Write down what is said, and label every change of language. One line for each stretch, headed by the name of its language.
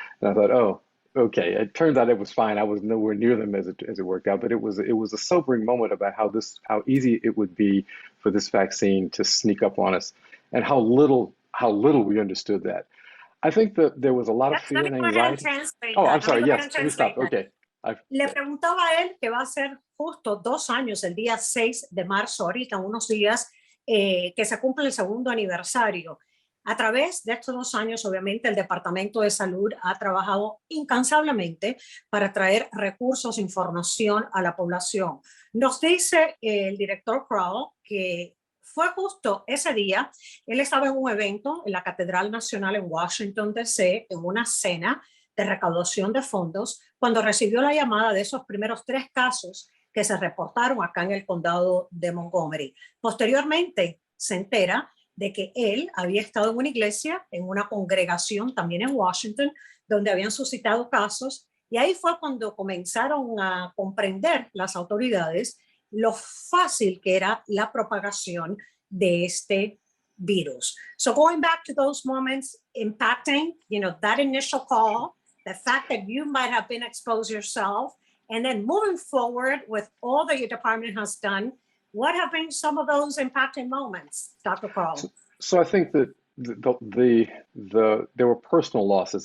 English: And I thought, oh, okay. It turns out it was fine. I was nowhere near them as it worked out, but it was a sobering moment about how easy it would be for this vaccine to sneak up on us, and how little we understood that. I think that there was a lot of fear and anxiety. Oh, I'm sorry. Yes, let me stop. Okay.
Spanish: Le preguntaba a él que va a ser justo 2 años, el día 6 de marzo, ahorita, unos días, que se cumple el segundo aniversario. A través de estos 2 años, obviamente, el Departamento de Salud ha trabajado incansablemente para traer recursos, información a la población. Nos dice el director Crowel que fue justo ese día, él estaba en un evento en la Catedral Nacional en Washington, D.C., en una cena de recaudación de fondos, cuando recibió la llamada de esos primeros 3 casos que se reportaron acá en el condado de Montgomery. Posteriormente se entera de que él había estado en una iglesia, en una congregación también en Washington, donde habían suscitado casos, y ahí fue cuando comenzaron a comprender las autoridades lo fácil que era la propagación de este virus.
English: So going back to those moments impacting, that initial call, the fact that you might have been exposed yourself, and then moving forward with all that your department has done, what have been some of those impacting moments, Dr. Crowel? So I think that there were personal losses.